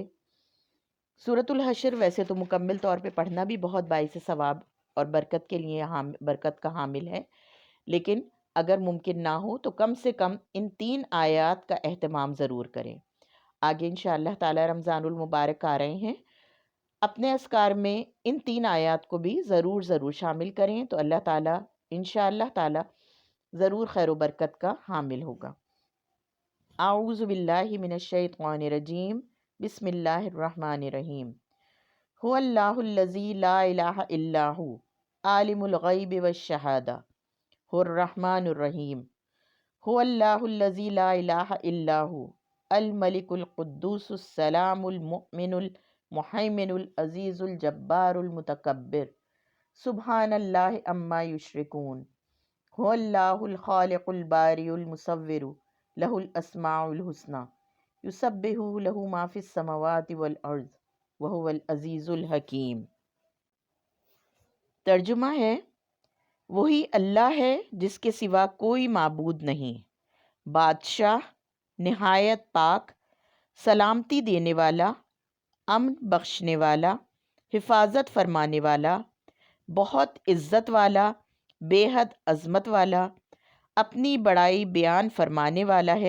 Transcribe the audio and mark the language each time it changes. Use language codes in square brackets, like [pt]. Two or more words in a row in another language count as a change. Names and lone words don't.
[ur] سورۃ الحشر ویسے تو مکمل طور پہ پڑھنا بھی بہت باعث ثواب اور برکت کے لیے برکت کا حامل ہے، لیکن اگر ممکن نہ ہو تو کم سے کم ان 3 آیت کا اہتمام ضرور کریں. आगे [ar] إن شاء الله تعالى رمضان المبارك [ur] آ رہے ہیں، اپنے اذکار میں ان 3 آیت کو بھی ضرور شامل کریں تو اللہ تعالیٰ [ar] إن شاء الله تعالى [ur] ضرور خیر و برکت کا حامل ہوگا. [ar] أعوذ بالله من الشيطان الرجيم بسم الله الرحمن الرحيم. هو الله الذي لا إله إلا هو عالم الغيب والشهادة هو الرحمن الرحيم. هو الله الذي لا إله إلا هو الملك القدوس السلام المؤمن المهيمن العزيز الجبار المتكبر سبحان الله عما يشركون. هو الله الخالق البارئ المصور له الأسماء الحسنى يسبح له ما في السماوات والأرض وهو العزيز الحكيم. [ur] ترجمہ ہے، وہی اللہ ہے جس کے سوا کوئی معبود نہیں، بادشاہ نہایت پاک، سلامتی دینے والا، امن بخشنے والا، حفاظت فرمانے والا، بہت عزت والا، بےحد عظمت والا، اپنی بڑائی بیان فرمانے والا ہے.